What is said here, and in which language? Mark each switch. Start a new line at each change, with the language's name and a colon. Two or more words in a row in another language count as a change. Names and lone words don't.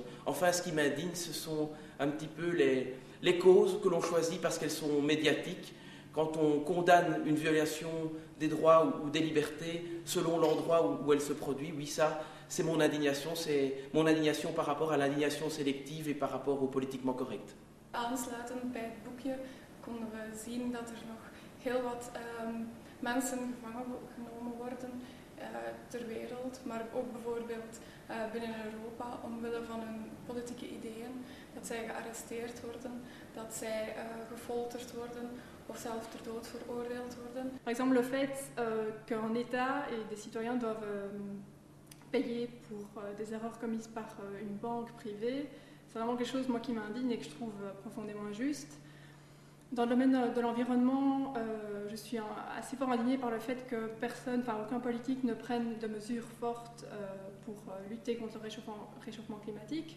French: Enfin, ce qui m'indigne, ce sont un petit peu les causes que l'on choisit parce qu'elles sont médiatiques. Quand on condamne une violation des droits ou des libertés selon l'endroit où elle se produit, oui, ça, c'est mon indignation par rapport à l'indignation sélective et par rapport au politiquement correct.
Dutch: Aansluitend bij het boekje konden we zien dat er nog heel wat mensen gevangen genomen worden ter wereld, maar ook bijvoorbeeld binnen Europa omwille van hun politieke ideeën, dat zij gearresteerd worden, dat zij gefolterd worden of zelfs ter dood veroordeeld worden.
French: Par exemple, le fait qu'un État et des citoyens doivent payer pour des erreurs commises par une banque privée. C'est vraiment quelque chose, moi, qui m'indigne et que je trouve profondément injuste. Dans le domaine de l'environnement, je suis assez fort indignée par le fait que aucun politique ne prenne de mesures fortes pour lutter contre le réchauffement climatique.